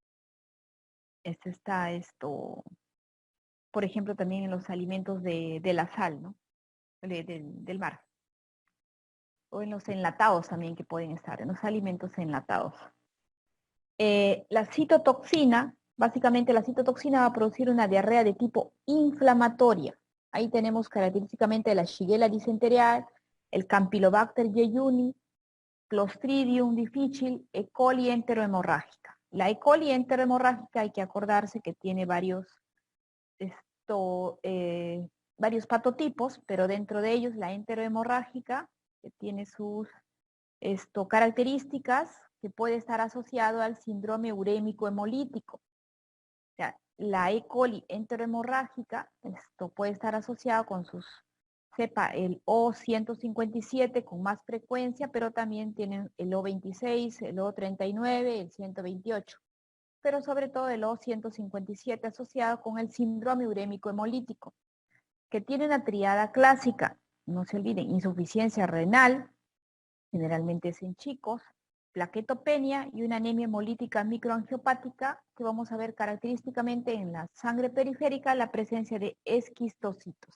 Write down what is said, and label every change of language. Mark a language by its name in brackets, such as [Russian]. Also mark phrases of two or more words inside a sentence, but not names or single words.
[Spanish] Está por ejemplo, también en los alimentos de la sal, ¿no? Del mar. O en los enlatados también que pueden estar, en los alimentos enlatados. La citotoxina, básicamente la citotoxina va a producir una diarrea de tipo inflamatoria. Ahí tenemos característicamente la Shigella dysenterial, el Campylobacter jejuni, Clostridium difficile, E. coli enterohemorrágica. La E. coli enterohemorrágica hay que acordarse que tiene varios patotipos, pero dentro de ellos la enterohemorrágica, que tiene sus características, que puede estar asociado al síndrome urémico hemolítico. O sea, la E. coli enterohemorrágica, puede estar asociado con sus cepa el O157 con más frecuencia, pero también tienen el O26, el O39, el 128, pero sobre todo el O157 asociado con el síndrome urémico hemolítico, que tiene una triada clásica, no se olviden, insuficiencia renal, generalmente es en chicos, plaquetopenia y una anemia hemolítica microangiopática, que vamos a ver característicamente en la sangre periférica la presencia de esquistocitos.